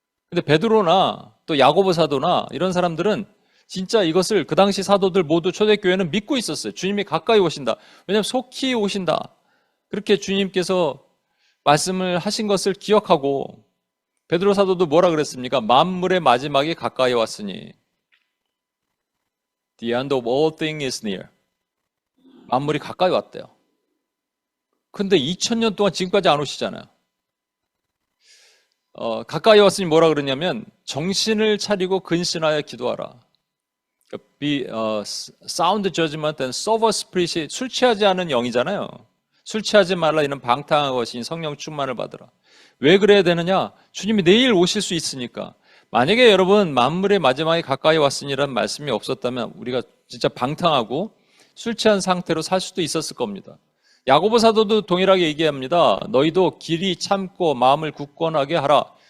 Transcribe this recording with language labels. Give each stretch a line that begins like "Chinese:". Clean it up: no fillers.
Korean: 근데 베드로나 또 야고보 사도나 이런 사람들은 진짜 이것을 그 당시 사도들 모두 초대교회는 믿고 있었어요. 주님이 가까이 오신다. 왜냐하면 속히 오신다. 그렇게 주님께서 말씀을 하신 것을 기억하고 베드로 사도도 뭐라 그랬습니까? 만물의 마지막이 가까이 왔으니
English: The end of all things is near.
Korean: 만물이 가까이 왔대요. 근데 2000년 동안 지금까지 안 오시잖아요. 가까이 왔으니 뭐라 그러냐면 정신을 차리고 근신하여 기도하라.
English: Be sound judgment and sober spirit이
Korean: 술 취하지 않은 영이잖아요. 술 취하지 말라 이는 방탕한 것이니 성령 충만을 받으라. 왜 그래야 되느냐? 주님이 내일 오실 수 있으니까. 만약에 여러분 만물의 마지막이 가까이 왔으니라는 말씀이 없었다면 우리가 진짜 방탕하고 술 취한 상태로 살 수도 있었을 겁니다. 야고보 사도도 동일하게 얘기합니다. 너희도 길이 참고 마음을 굳건하게 하라.